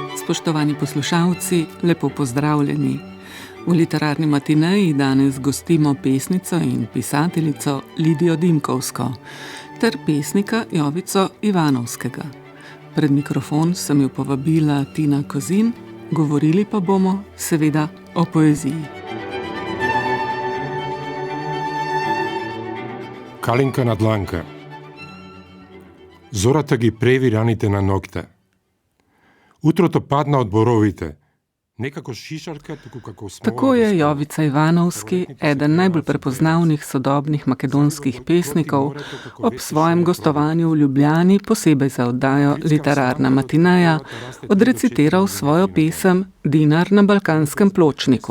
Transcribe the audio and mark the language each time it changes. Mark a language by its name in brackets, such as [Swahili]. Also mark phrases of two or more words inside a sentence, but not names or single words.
[Slovenian] Spoštovani poslušalci, lepo pozdravljeni. V literarni matineji danes gostimo pesnico in pisateljico Lidijo Dimkovsko ter pesnika Jovico Ivanovskega. Pred mikrofon sem jo povabila Tina Kozin, govorili pa bomo seveda o poeziji. [Macedonian] Калинка на дланка. Зората ги преви раните на ногте. Утрото падна од боровите. [Slovenian] Nekako šišarka, Tako je Jovica Ivanovski, eden najbolj prepoznavnih sodobnih makedonskih pesnikov, ob svojem gostovanju v Ljubljani, posebej za oddajo Literarna matineja, odrecitiral svojo pesem Dinar na balkanskem pločniku.